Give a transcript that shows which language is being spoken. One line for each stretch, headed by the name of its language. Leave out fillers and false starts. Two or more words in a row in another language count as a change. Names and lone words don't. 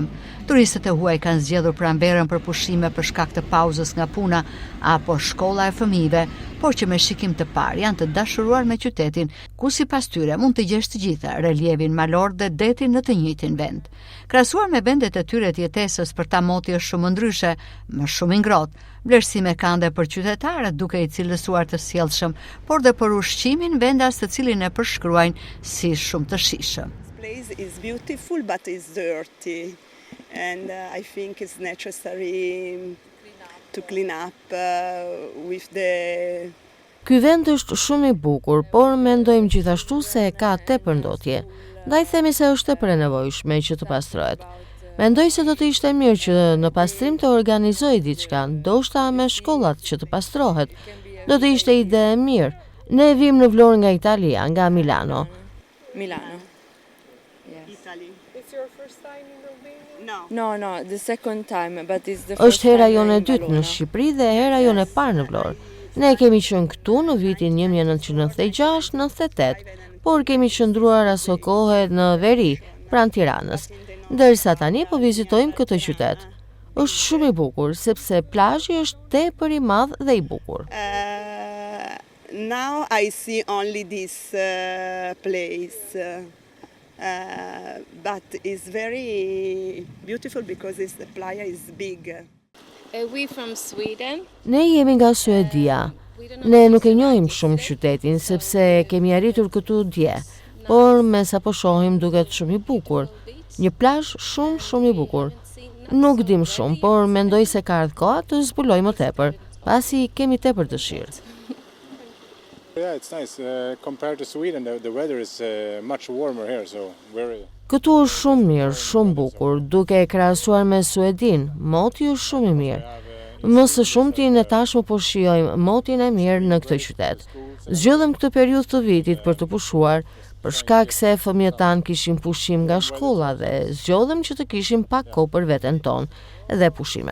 Albanian: Turistët e huaj kanë zgjedhur pranverën për pushime për shkak të pauzës nga puna apo shkolla e fëmijëve, por që me shikim të parë janë të dashuruar me qytetin, ku sipas tyre mund të gjesh të gjitha, relievin malor dhe detin në të njëjtin vend. Krahasuar me vendet e tyre të jetesës, për ta moti është shumë ndryshe, më shumë i ngrohtë. Vlerësime kanë dhe për qytetarët, duke i cilësuar të sjellshëm, por dhe për ushqimin, vendas të cilin e përshkruajnë si shumë të shijshëm.
English: This place is beautiful but is dirty, and I think it's necessary to clean up with the.
Albanian: Ky vend është shumë i bukur, por mendojmë gjithashtu se ka tepër ndotje. Ndaj themi se është tepër e nevojshme që të pastrohet. Mendoj se do të ishte mirë që në pastrim të organizoj diçka, ndoshta me shkollat që të pastrohet. Do të ishte ide e mirë. Ne vim në Vlorë nga Italia, nga Milano. Milano.
English: Yes. Italy. It's your first time in Romania? No, the second time, but it's the first
Albanian: Është hera
English: time
Albanian: jone e
English: in
Albanian: dytë në Valona. Shqipëri dhe hera jone e parë në Vlorë. Ne kemi qenë këtu në vitin 1996-98, por kemi qëndruar aso kohë në veri, pranë Tiranës. Ndërsa tani po vizitojmë këtë qytet. Është shumë i bukur, sepse plazhi është tepër i madh dhe i bukur.
English: Now I see only this place, but it's very beautiful because the playa is big. We from Sweden.
Albanian: Ne jemi nga Suedia. Ne nuk e njohim shumë qytetin, sepse kemi arritur këtu dje, por me sa po shohim duket shumë i bukur. Një plazh shumë i bukur. Nuk dim shumë, por mendoj se ka ardhur koha të zbuloj më tepër, pasi kemi tepër dëshirë.
English: Yeah, it's nice. Compared to Sweden, the weather is much warmer here, so very.
Albanian: Këtu është shumë mirë, shumë bukur, duke e krahasuar me Suedin, moti është shumë i mirë. Më së shumti ne tashmë po shijojmë motin e mirë në këtë qytet. Zgjodhëm këtë periudhë të vitit për të pushuar, për shkak se fëmijët tanë kishin pushim nga shkolla dhe zgjodhëm që të kishim pak kohë për veten tonë dhe pushime.